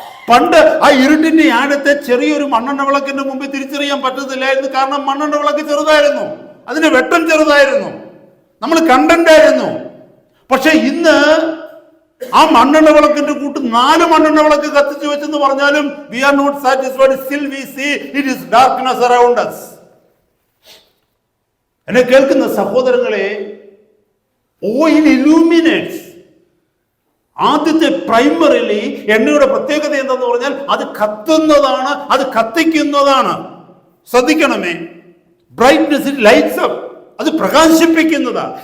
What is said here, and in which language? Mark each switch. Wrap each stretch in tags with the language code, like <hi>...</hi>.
<ml>പണ്ട് ആ ഇരുട്ടിന്റെ ആഴത്തെ ചെറിയൊരു മണ്ണെണ്ണ വിളക്കിന്റെ മുമ്പിൽ തിരിച്ചറിയാൻ പറ്റത്തില്ലായിരുന്നു. കാരണം മണ്ണെണ്ണ വിളക്ക് ചെറുതായിരുന്നു, അതിന്റെ വെട്ടം ചെറുതായിരുന്നു, നമ്മൾ കണ്ടന്റായിരുന്നു. പക്ഷെ ഇന്ന് ആ മണ്ണെണ്ണ വിളക്കിന്റെ കൂട്ട് 4 മണ്ണെണ്ണ വിളക്ക് കത്തിച്ചു വെച്ചെന്ന് പറഞ്ഞാലും</ml> <en>we are not satisfied. Still we see it is darkness around us.</en> <ml>എന്നെ കേൾക്കുന്ന സഹോദരങ്ങളെ,</ml> <en>Oil illuminates.</en> <ml>ആദ്യത്തെ പ്രൈമറിലി എണ്ണയുടെ പ്രത്യേകത എന്താന്ന് പറഞ്ഞാൽ അത് കത്തുന്നതാണ്, അത് കത്തിക്കുന്നതാണ്. ശ്രദ്ധിക്കണമേ, ബ്രൈറ്റ്നസ്,</ml> <en>it lights up,</en> <ml>അത് പ്രകാശിപ്പിക്കുന്നതാ.</ml>